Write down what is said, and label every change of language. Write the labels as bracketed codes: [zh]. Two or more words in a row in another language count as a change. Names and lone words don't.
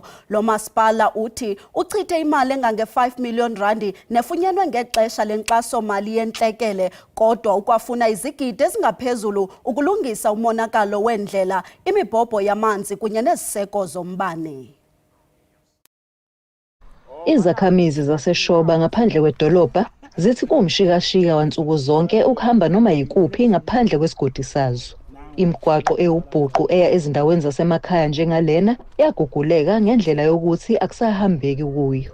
[xh] Lo masipala uthi uchithe imali engange-5 million rand nefunyenwe ngexesha lenkxaso mali yentlekele kodwa ukwafuna izigidi ezingaphezulu ukulungisa umonakalo wendlela, imibhobho yamanzi kunye neziseko zombane. [zu] Izakhamizi zaseshoba ngaphandle kwedolobha zithi kumshikashika wansuku zonke ukuhamba noma yikuphi ngaphandle kwesigodi sazo. Imigwaqo ewubhuqu eya ezindaweni zasemakhaya njengalena yaguguleka ngendlela yokuthi akusahambeki kuyo.